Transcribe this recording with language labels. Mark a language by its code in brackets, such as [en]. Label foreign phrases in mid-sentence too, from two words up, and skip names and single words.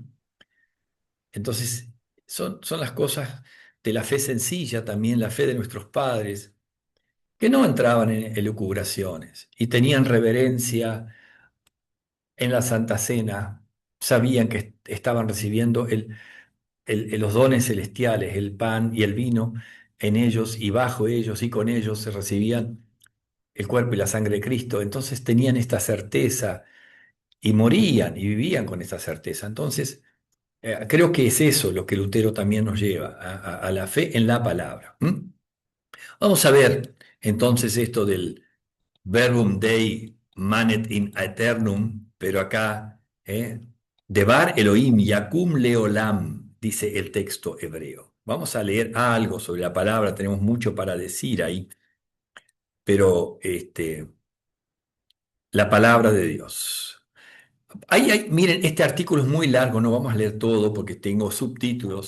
[es] Entonces, son las cosas de la fe sencilla, también la fe de nuestros padres, que no entraban en elucubraciones y tenían reverencia en la Santa Cena, sabían que estaban recibiendo los dones celestiales, el pan y el vino en ellos y bajo ellos y con ellos se recibían el cuerpo y la sangre de Cristo. Entonces tenían esta certeza y morían y vivían con esta certeza. Entonces, creo que es eso lo que Lutero también nos lleva a la fe en la palabra. ¿Mm? Vamos a ver entonces esto del [la] Verbum Dei manet in aeternum, [es] pero acá, [he] דבר אלהים יקום לעולם, [es] dice el texto hebreo. Vamos a leer algo sobre la palabra, tenemos mucho para decir ahí, pero la palabra de Dios. Miren, este artículo es muy largo, no vamos a leer todo porque tengo subtítulos.